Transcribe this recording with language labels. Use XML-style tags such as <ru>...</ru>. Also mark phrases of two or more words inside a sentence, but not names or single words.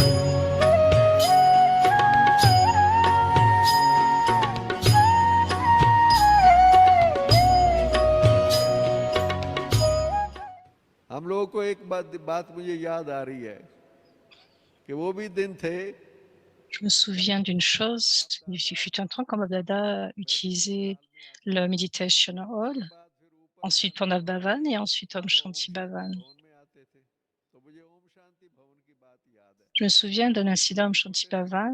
<hi>हम लोगों को एक बात मुझे याद आ रही है कि वो भी दिन थे</hi> <fr>Je me souviens d'une chose, il fut un temps quand Baba utilisait le Meditation Hall, ensuite Pranava Bhavan et ensuite Om Shanti Bhavan. Je me souviens d'un incident Om Shanti Bhavan.</fr>